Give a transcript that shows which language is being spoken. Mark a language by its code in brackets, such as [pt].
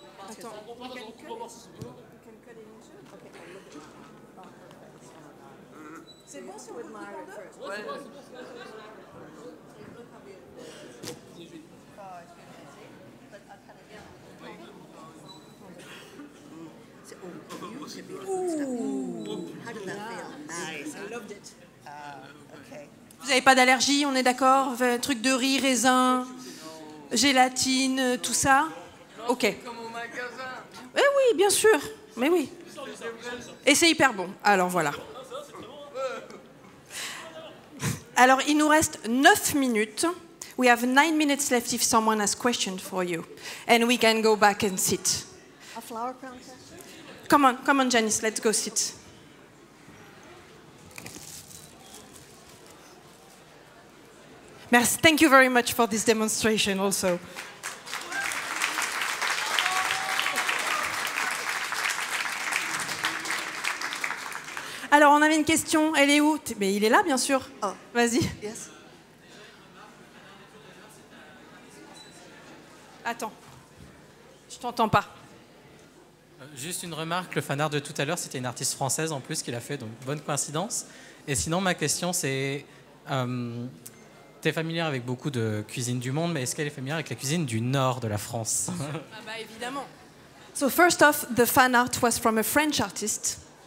[fr] Attends, [en] you can cut it into. Okay. [fr] C'est bon, c'est [en] with my first. [fr] Ouais. [en] How did that feel? Nice. I loved it. Okay. [fr] Vous n'avez pas d'allergie, on est d'accord? Truc de riz, raisin, gélatine, tout ça? Ok. Eh oui, bien sûr. Mais oui. Et c'est hyper bon. Alors voilà. Alors il nous reste 9 minutes. [en] We have 9 minutes left if someone has questions for you. And we can go back and sit. A flower crown session? Come on, Janice, let's go sit. [fr] Merci. [en] Thank you very much for this demonstration also. [fr] Alors, on avait une question. Elle est où? Mais il est là, bien sûr. Oh. Vas-y. [en] Yes. [fr] Attends. Je t'entends pas. Juste une remarque, le fan art de tout à l'heure, c'était une artiste française en plus qui l'a fait, donc bonne coïncidence. Et sinon, ma question, c'est... tu es familière avec beaucoup de cuisine du monde, mais est-ce qu'elle est familière avec la cuisine du nord de la France? Ah bah évidemment. [en] So first off, the fan art was from a French artist.